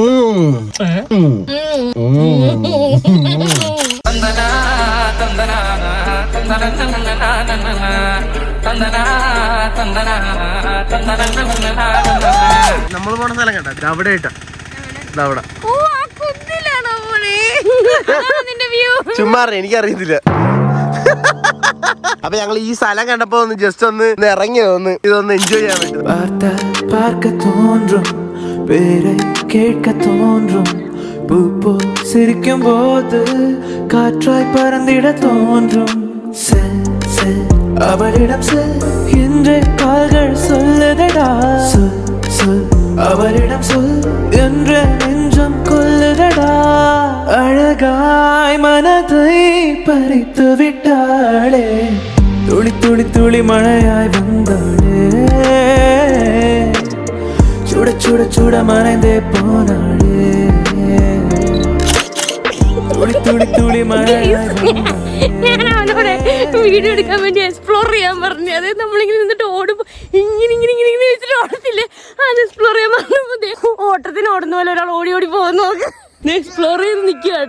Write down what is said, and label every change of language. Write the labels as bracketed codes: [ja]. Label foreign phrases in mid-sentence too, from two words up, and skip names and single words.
[ml] നമ്മൾ പോണ സ്ഥലം കേട്ടാ അവിടെ ഇട്ടാ അവിടെ ഓ, ആ കുന്നിലാണോ മോളെ? അതാണോ നിന്റെ വ്യൂ? ചുമ്മാ എനിക്കറിയത്തില്ല. അപ്പൊ ഞങ്ങൾ ഈ സ്ഥലം കണ്ടപ്പോ ഒന്ന് ജസ്റ്റ് ഒന്ന് ഇറങ്ങിയോ ഒന്ന് ഇതൊന്ന് എൻജോയ് ചെയ്യാൻ പറ്റും. [ta] பார்க்க தோன்றும் பேரை கேட்க தோன்றும் பூப்போ சிரிக்கும் போது காற்றாய் பறந்திட தோன்றும் செல் செல் அவளிடம் செல் என்று கால்கள் சொல்லுதடா சொல் சொல் அவளிடம் சொல் என்று நெஞ்சம் கொல்லுதடா அழகாய் மனதை பறித்து விட்டாளே துளி துளி துளி மழையாய் வந்தாளே சுட சுட சுட மறைந்தே போனாளே துளி துளி துளி [ml] ഞാൻ അവനോട് വീഡിയോ എടുക്കാൻ വേണ്ടി എക്സ്പ്ലോർ ചെയ്യാൻ പറഞ്ഞു. അതായത് നമ്മളിങ്ങനെ നിന്നിട്ട് ഓടുമ്പോ ഇങ്ങനെ ഇങ്ങനെ ഇങ്ങനെ ഇങ്ങനെ വെച്ചിട്ട് ഓടത്തില്ലേ, അത് എക്സ്പ്ലോർ ചെയ്യാൻ പറഞ്ഞപ്പോ ഓട്ടത്തിന് ഓടുന്ന പോലെ ഒരാൾ ഓടി ഓടി പോകുന്ന നോക്ക് എക്സ്പ്ലോർ ചെയ്ത് നിൽക്കുക കേട്ടോ.